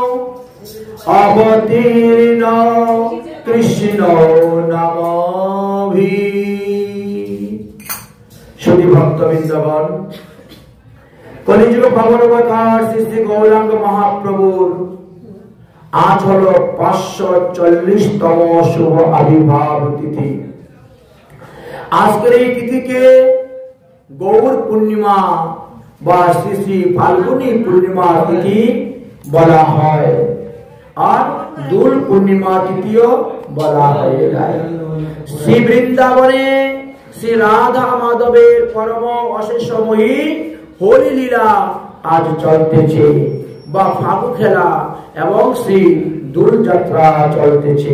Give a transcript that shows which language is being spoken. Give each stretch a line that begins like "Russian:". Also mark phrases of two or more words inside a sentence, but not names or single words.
Sanskrit: अवतीर्ण कृष्ण नामभि।
Bangla: শ্রী ভক্তবৃন্দগণ, কলিযুগ ভগবতার শ্রী শ্রী গৌরাঙ্গ মহাপ্রভুর আজ হলো 540তম শুভ আবির্ভাব তিথি। आजकेर এই তিথিকে গৌর পূর্ণিমা বা শ্রী শ্রী ফাল্গুনী পূর্ণিমা তিথি বলা হয়, আর দোল পূর্ণিমা তিথিও বলা হয়ে যায়। শ্রী বৃন্দাবনে শ্রী রাধা মাধবের পরম অশেষময়ী হোলি লীলা আজ চলতেছে বা ফাগু খেলা এবং শ্রী দোল যাত্রা চলতেছে।